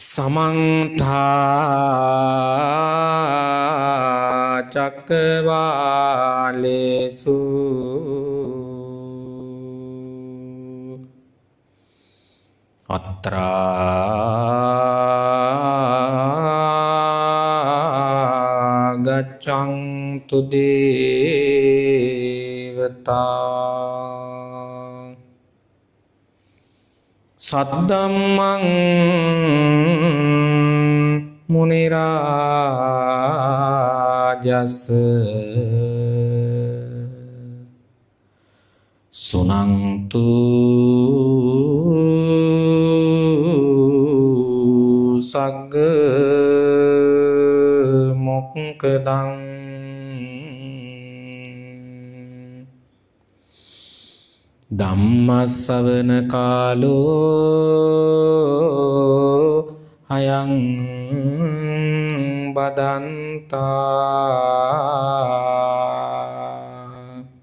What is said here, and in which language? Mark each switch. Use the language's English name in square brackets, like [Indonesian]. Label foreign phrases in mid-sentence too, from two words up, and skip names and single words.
[Pali] समन्ता चक्रवालेषु अत्रा गच्छन्तु देवता सद्धम्मं मुनिराजस् सुनन्तु सग्ग मोक्खदं ධම්මස්සවන කාලෝ අයං බදන්තා